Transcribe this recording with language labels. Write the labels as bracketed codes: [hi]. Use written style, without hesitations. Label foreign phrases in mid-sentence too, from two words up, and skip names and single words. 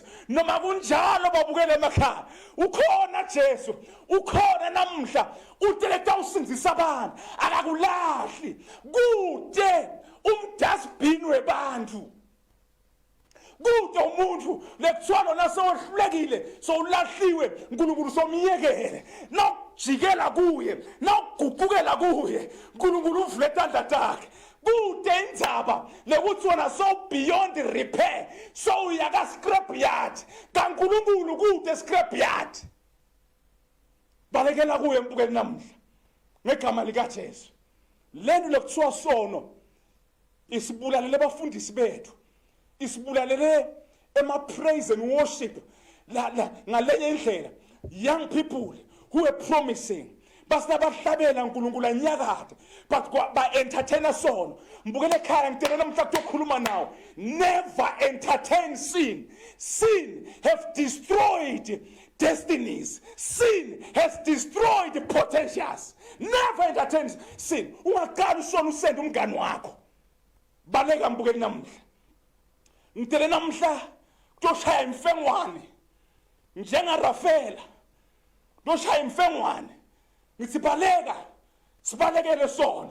[ss] Noma kunjalo babukele emakhaya ukhona Jesu, ukhona namhla uteleta usinzisa abantu akakulahli kude umdustbin webantu. Kude umuntu lekuthiwa nasewehlulekile sowulahliwe uNkulunkulu somyekele nokujikela kuye nokuguqukela kuye uNkulunkulu uvule izandla zakhe. Kude indzaba lekuthi wona so [en] beyond repair [ss] so uyaka [en] scrap yard [ss] kaNkulunkulu kude [en] scrap yard. [ss] Balekela kuye mbukeli namhla ngegama likaJesu. Lento lekuthiwa sono isibulalele abafundisi bethu, isibulalele ema [en] praise and worship [ss] ngalenye indlela. [en] Young people who are promising [ss] basinabahlabela uNkulunkulu anyakade [en] but ba entertain sono. [ss] Mbukele ekhaya ngitshela namhlanje ukukhuluma nawo, [en] never entertain sin. Sin have destroyed destinies. Sin has destroyed potentials. Never entertain sin. [ss] Ungaqala usono usende umngani wakho. Baleka mbukeli namhla. Ngitshela namhla kuyoshaya imfengwane njengaRafela. Kuyoshaya imfengwane. Ngithi baleka sibalekele sono.